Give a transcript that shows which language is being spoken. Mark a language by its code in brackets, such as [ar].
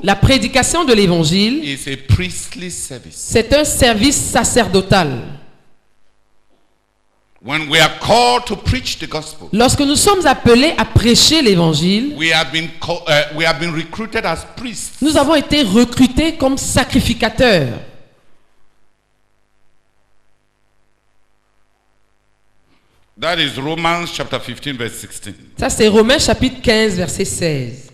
[fr] la prédication de l'évangile, [en] is a priestly service. [fr] C'est un service sacerdotal. [en] When we are called to preach the gospel, [fr] lorsque nous sommes appelés à prêcher l'évangile, [en] we have been recruited as priests. [fr] Nous avons été recrutés comme sacrificateurs. [en] That is Romans chapter 15 verse 16. [fr] Ça c'est Romains chapitre 15 verset 16.